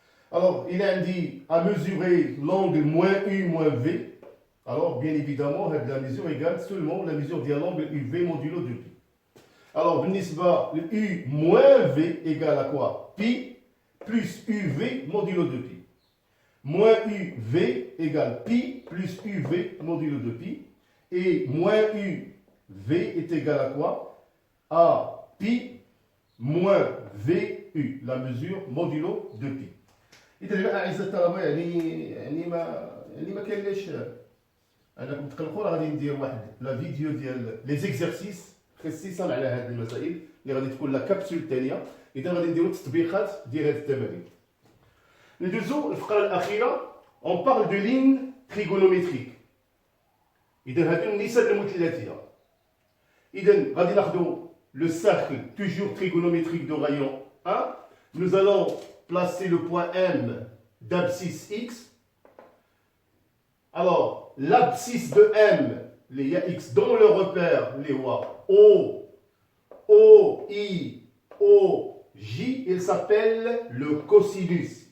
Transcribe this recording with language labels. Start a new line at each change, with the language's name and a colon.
French: Alors, il a dit à mesurer l'angle moins U moins V. Alors, bien évidemment, la mesure égale seulement la mesure de l'angle UV modulo de pi. Alors, le U moins V égale à quoi? Pi plus UV modulo de pi. Moins UV égale pi plus UV modulo de pi. Et moins UV est égal à quoi? À pi moins VU, la mesure modulo de pi.
Arabic: إذا أعزائي الطلبة يعني ما كاينلاش أنكم تقلقوا، راه غادي ندير واحد لا فيديو ديال لي زيكزارسيس خصيصا على هذه المسائل اللي غادي تكون لا كابسول الثانية. إذا غادي نديروا التطبيقات ديال هذه التمارين. ندوزو الفقرة الأخيرة.
French: On parle de ligne trigonométrique.
Arabic: إذا هادو النسب المثلثية. إذا غادي ناخذوا
French: le cercle toujours trigonométrique de rayon 1. Nous allons placer le point M d'abscisse X. Alors, l'abscisse de M, les X dans le repère, les O, O, I, O, J, il s'appelle le cosinus.